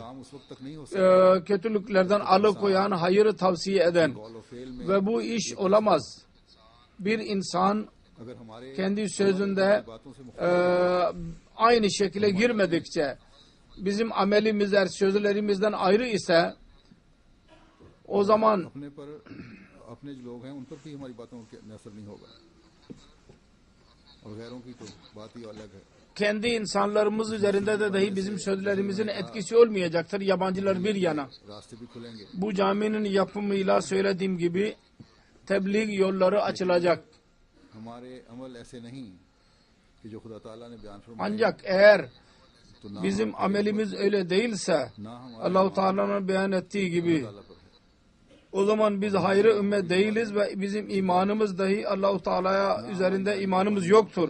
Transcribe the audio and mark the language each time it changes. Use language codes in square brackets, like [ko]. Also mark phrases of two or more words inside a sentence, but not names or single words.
[tr] Kötülüklerden alıkoyan, hayırı tavsiye eden ve bu iş olamaz. Bir insan kendi sözünde aynı şekilde girmedikçe bizim amelimiz eğer sözlerimizden ayrı ise o zaman [ur] اپنے جو لوگ ہیں ان پر بھی ہماری باتوں کا اثر نہیں ہوگا اور غیروں کی تو بات ہی الگ ہے. [tr] Kendi insanlarımız üzerinde de dahi bizim sözlerimizin etkisi olmayacaktır. Yabancılar bir yana. Bu caminin yapımıyla söylediğim gibi tebliğ yolları açılacak. Ancak eğer bizim amelimiz öyle değilse Allah-u Teala'nın beyan ettiği gibi o zaman biz hayrı ümmet değiliz ve bizim imanımız dahi Allah-u Teala'ya üzerinde imanımız yoktur.